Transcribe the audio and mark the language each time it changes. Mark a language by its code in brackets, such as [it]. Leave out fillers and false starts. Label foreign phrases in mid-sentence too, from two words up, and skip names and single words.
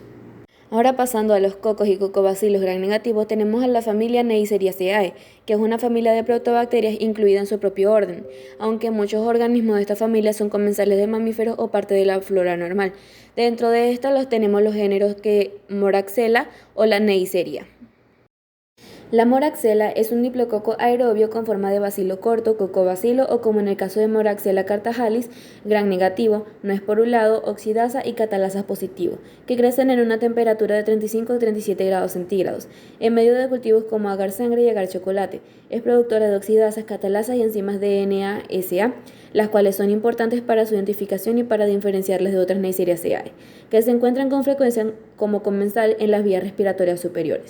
[es] Ahora, pasando a los cocos y cocobacilos gram negativos, tenemos a la familia Neisseria, que es una familia de proteobacterias incluida en su propio orden, aunque muchos organismos de esta familia son comensales de mamíferos o parte de la flora normal. Dentro de esta los tenemos los géneros Moraxella o la Neisseria. La Moraxella es un diplococo aerobio con forma de bacilo corto, cocobacilo, o como en el caso de Moraxella cartajalis, gram negativo, no esporulado, oxidasa y catalasa positivo, que crecen en una temperatura de 35 a 37 grados centígrados, en medio de cultivos como agar sangre y agar chocolate. Es productora de oxidasas, catalasas y enzimas DNA-SA, las cuales son importantes para su identificación y para diferenciarlas de otras Neisseria, que se encuentran con frecuencia como comensal en las vías respiratorias superiores.